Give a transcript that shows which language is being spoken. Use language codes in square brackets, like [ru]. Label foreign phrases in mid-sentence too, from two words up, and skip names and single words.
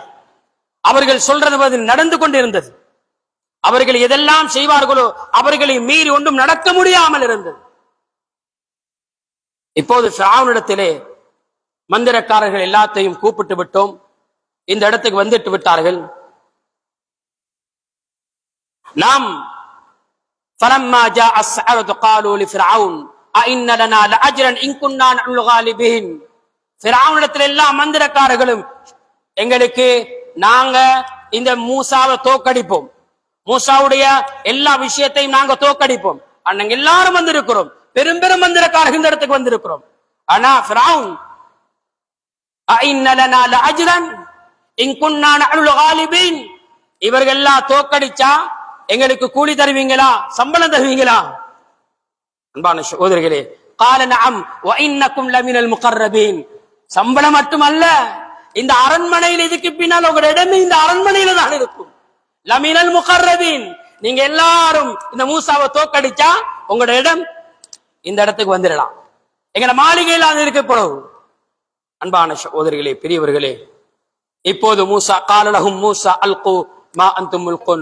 [ta] அவர்கள் சொல்றது நடந்து கொண்டிருந்தது. அவர்கள் எதெல்லாம் செய்வார்களோ அவர்களை மீறி ஒன்றும் நடக்க முடியாமல் இருந்தது. இப்போது ஃபிரௌனிடத்திலே மந்திரக்காரர்கள் எல்லாத்தையும் கூப்பிட்டு விட்டோம், இந்த இடத்துக்கு வந்துட்டு விட்டார்கள். [ar] நாம் فلما جاء السحرة قالوا لفرعون أئن لنا لأجرا إن كنا نحن الغالبين. [ta] ஃபிரௌனிடத்தில் எல்லா மந்திரக்காரர்களும் எங்களுக்கு நாங்க இந்த மூசாவை தோக்கடிப்போம், மூசாவுடைய எல்லா விஷயத்தையும் நாங்க தோக்கடிப்போம், நாங்க எல்லாரும் வந்திருக்கிறோம், பெரும் பெரும் மந்திரக்காரர்கள் இந்த இடத்துக்கு வந்திருக்கிறோம். [ar] ஆனா ஃபிரௌன் أئن لنا لأجرا إن كنا نحن الغالبين, [ta] இவர்கள் எல்லாம் தோக்கடிச்சா எங்களுக்கு கூலி தருவீங்களா, சம்பளம் தருவீங்களா? அன்பான சகோதரர்களே, [ar] قال نعم وإنكم لمن المقربين. [ta] சம்பளம் மட்டுமல்ல, இந்த அரண்மனையில் இதுக்கு பின்னால் உங்களோட இடமே இந்த அரண்மனையில தான் இருக்கும். [ar] لمن المقربين, [ta] நீங்க எல்லாரும் இந்த மூசாவை தோக்கடிச்சா உங்களோட இடம் இந்த இடத்துக்கு வந்துடலாம், எங்களோட மாளிகையில் அது இருக்கப்படும். அன்பான சகோதரிகளே, பெரியவர்களே, இப்போது மூசா [ar] قال لهم موسى ألقوا ما أنتم ملقون.